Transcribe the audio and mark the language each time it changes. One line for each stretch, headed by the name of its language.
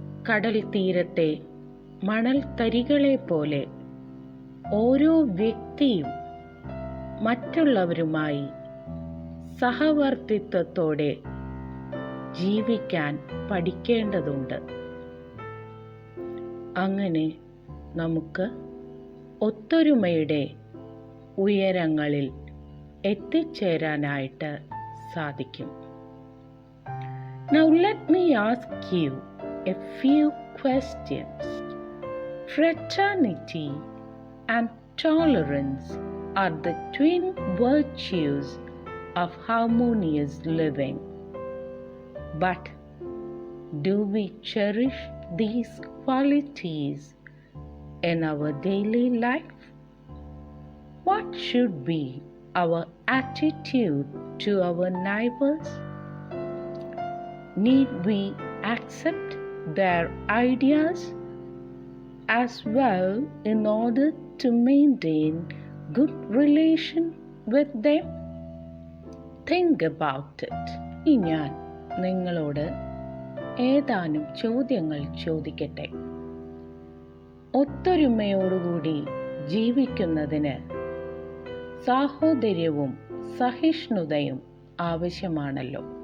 Malayalam: കടൽ തീരത്തെ മണൽത്തരികളെ പോലെ ഓരോ വ്യക്തിയും മറ്റുള്ളവരുമായി സഹവർത്തിത്വത്തോടെ ജീവിക്കാൻ പഠിക്കേണ്ടതുണ്ട്. അങ്ങനെ നമുക്ക് ഒത്തൊരുമയുടെ ഉയരങ്ങളിൽ എത്തിച്ചേരാനായിട്ട് സാധിക്കും.
English: Now let me ask you a few questions. Fraternity and tolerance are the twin virtues of harmonious living. But do we cherish these qualities in our daily life? What should be our attitude to our neighbors? Need we accept their ideas as well in order to maintain good relation with them? Think about it.
Malayalam: ഇനി ഞാൻ നിങ്ങളോട് ഏതാനും ചോദ്യങ്ങൾ ചോദിക്കട്ടെ. ഒത്തൊരുമയോടുകൂടി ജീവിക്കുന്നതിന് സാഹോദര്യവും സഹിഷ്ണുതയും ആവശ്യമാണല്ലോ.